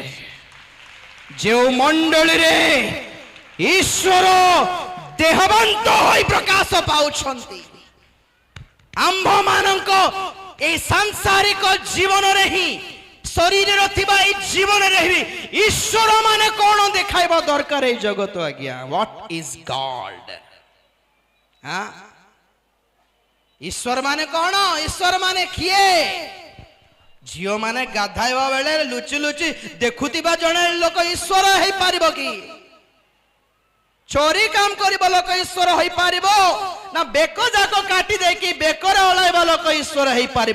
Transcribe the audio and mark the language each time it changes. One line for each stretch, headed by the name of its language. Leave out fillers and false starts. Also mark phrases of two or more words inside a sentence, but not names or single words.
Odia: ଯେଉଁ ମଣ୍ଡଳୀରେ ଈଶ୍ୱର ଦେହବନ୍ତ ହୋଇ ପ୍ରକାଶ ପାଉଛନ୍ତି। ଆମ୍ଭମାନଙ୍କ এই ସାଂସାରିକ ଜୀବନରେ ହିଁ ଶରୀରରେ ଥିବା এই ଜୀବନରେ ହିଁ ଈଶ୍ୱର ମାନେ କଣ ଦେଖାଇବା ଦରକାର এই ଜଗତ ଆଜ୍ଞା?
English: What is God?
Odia: ଈଶ୍ୱର ମାନେ କଣ? ଈଶ୍ୱର ମାନେ କିଏ? ଝିଅ ମାନେ ଗାଧାଇବା ବେଳେ ଲୁଚି ଲୁଚି ଦେଖୁଥିବା ଜଣେ ଲୋକ ଈଶ୍ୱର ହେଇପାରିବ କି? ଚୋରି କାମ କରିବା ଲୋକ ଈଶ୍ୱର ହେଇପାରିବ ନା ବେକ ଯାକ କାଟି ଦେଇକି ବେକରେ ଓଳାଇବା ଲୋକ ଈଶ୍ୱର ହେଇପାରିବ?